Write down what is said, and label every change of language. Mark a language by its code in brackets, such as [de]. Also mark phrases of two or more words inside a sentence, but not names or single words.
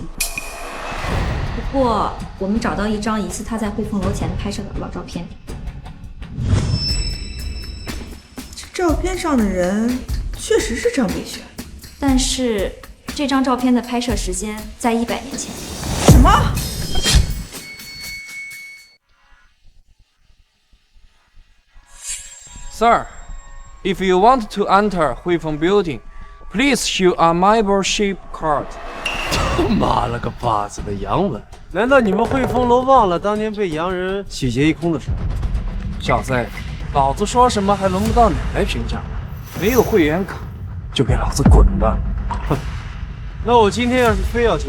[zh] 不過，我們找到一張疑似他在匯豐樓前拍攝的老照片。這照片上的人確實是張北玄，但是這張照片的拍攝時間在100年前。什麼 [en] ？Sir, if you want to enter Huifeng Building, please show a membership card. [zh] 他媽了個巴子的洋文！難道你們匯豐樓忘了當年被洋人洗劫一空的事？小子，老子說什麼還輪不到你來評價。 没有会员卡，就给老子滚吧！哼，那我今天要是非要进去，